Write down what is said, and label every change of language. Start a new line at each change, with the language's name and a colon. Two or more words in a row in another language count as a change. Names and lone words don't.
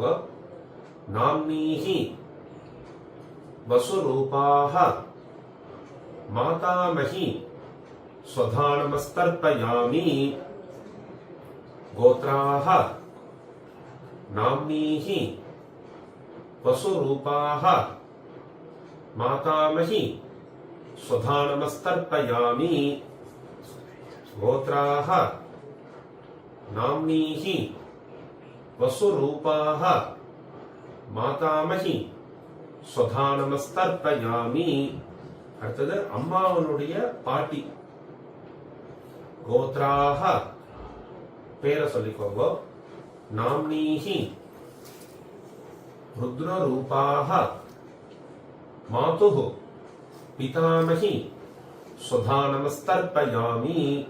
Sanskrit: नाम्नीहि वसुरूपाः मातामही स्वधा नमस्तर्पयामि गोत्राः नाम्नीहि वसुरूपाः मातामही स्वधा नमस्तर्पयामि गोत्राः नाम्नीहि वसुरूपाः मातामही स्वधा नमस्तर्पयामि.
Tamil: அடுத்தது அம்மாவனுடைய பாட்டி கோத்ராஹ பேரை சொல்லிக்கோங்க.
Sanskrit: नाम्नीहि रुद्ररूपाः मातुः पितामही स्वधा नमस्तर्पयामि